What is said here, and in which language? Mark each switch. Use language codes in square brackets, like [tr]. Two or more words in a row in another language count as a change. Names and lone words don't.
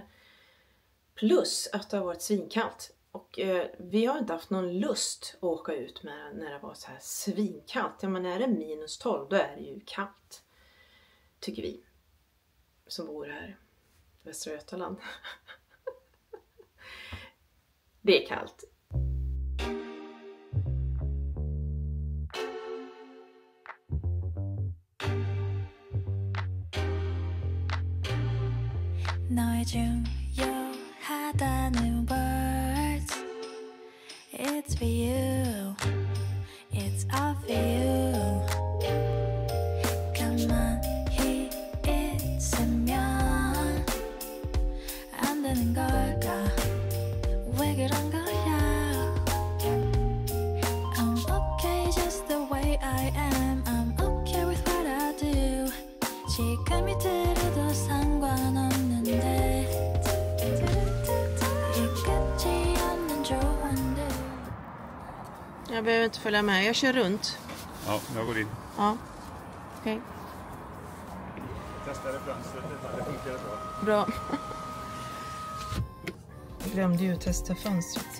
[sv] Plus att det har varit svinkallt. Och vi har inte haft någon lust att åka ut med när det var så här svinkallt. Ja, men är det -12 då är det ju kallt. Tycker vi. Som bor här i Västra Götaland. Det är kallt. [ko] 너의 중요하다는 [en] words It's for you It's all for you [ko] 가만히 있으면 안 되는 걸까 왜 그런 거야 [en] I'm okay just the way I am I'm okay with what I do [ko] 지금이 들어도 상관없는데 [sv] Jag behöver inte följa med, jag kör runt. Ja, jag går in. Ja, okej. Testade fönstret, det funkar bra. Bra. Jag glömde ju testa fönstret sist.